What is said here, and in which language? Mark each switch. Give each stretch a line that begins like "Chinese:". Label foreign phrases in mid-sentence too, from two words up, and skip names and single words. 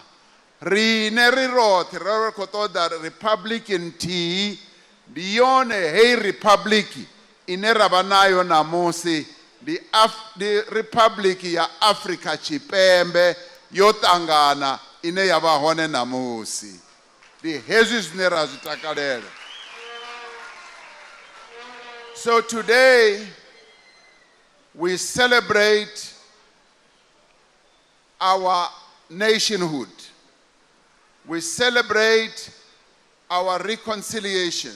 Venda: Rine ri roṱhe ri khou ṱoḓa republic nthihi, ndi yone hei republic ine ra vha nayo namusi, ndi republic ya Afrika Tshipembe yo ṱangana ine ya vha hone namusi. Ndi hezwi zwine ra zwi takalela.
English: So today we celebrate our nationhood. We celebrate our reconciliation.